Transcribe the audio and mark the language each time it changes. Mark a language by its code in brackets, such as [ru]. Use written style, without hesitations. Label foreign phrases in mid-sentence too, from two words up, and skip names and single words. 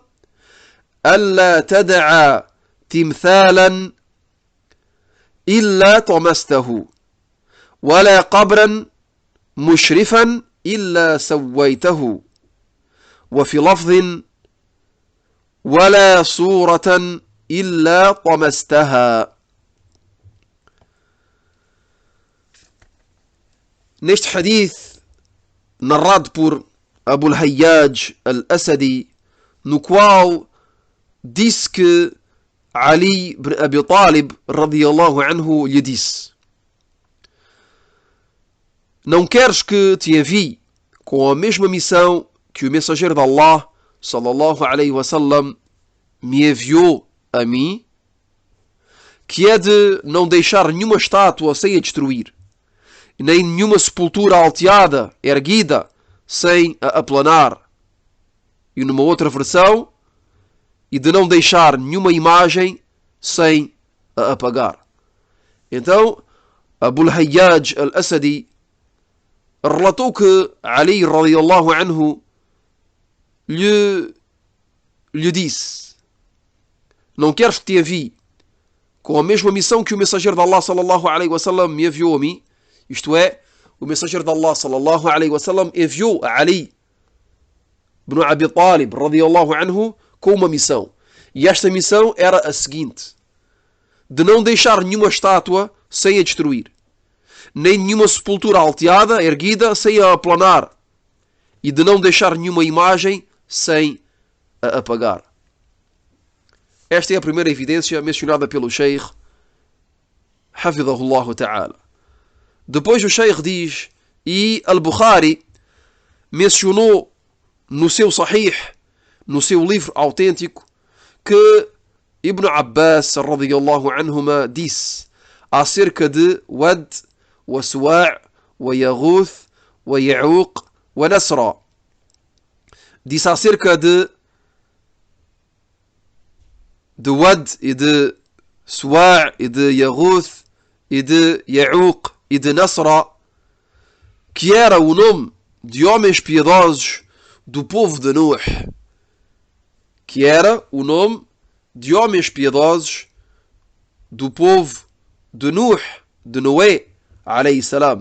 [ar] ألا تدع تمثالا إلا طمسته، ولا قبرا مشرفا إلا سويته، وفي لفظ: ولا صورة إلا طمستها. [pt] Neste hadith, narrado por Abu al-Hayyaj al-Asadi, no qual disse que Ali ibn Abi Talib [ar] رضي الله عنه [pt] lhe disse: não queres que te envie com a mesma missão que o mensageiro de Allah, [ar] صلى الله عليه وسلم, [pt] me enviou a mim, que é de não deixar nenhuma estátua sem a destruir, nem nenhuma sepultura alteada, erguida, sem a aplanar. E numa outra versão, e de não deixar nenhuma imagem sem a apagar. Então, Abu al-Hayyaj al-Asadi relatou que Ali [ar] رضي الله عنه [pt] lhe disse: não queres que te envie com a mesma missão que o mensageiro de Allah [ar] صلى الله عليه وسلم [pt] me enviou a mim? Isto é, o mensageiro de Allah [ar] صلى الله عليه وسلم [pt] enviou a Ali ibn Abi Talib [ar] رضي الله عنه [pt] com uma missão. E esta missão era a seguinte: de não deixar nenhuma estátua sem a destruir, nem nenhuma sepultura alteada, erguida, sem a aplanar, e de não deixar nenhuma imagem sem a apagar. Esta é a primeira evidência mencionada pelo Sheikh [ar] حفظه الله تعالى. [pt] Depois o Sheikh diz, e Al-Bukhari mencionou no seu Sahih, no seu livro autêntico, que Ibn Abbas [ar] رضي الله عنهما [pt] disse acerca de [ar] ود وسواع ويغوث ويعوق ونسرا. [pt] Disse acerca de Wad e de Suwa' e de Yaghuth e de Ya'uq e de Nasra, que era o nome de homens piedosos do povo de Nuh, que era o nome de homens piedosos do povo de Nuh, de Noé, [ar] عليه السلام.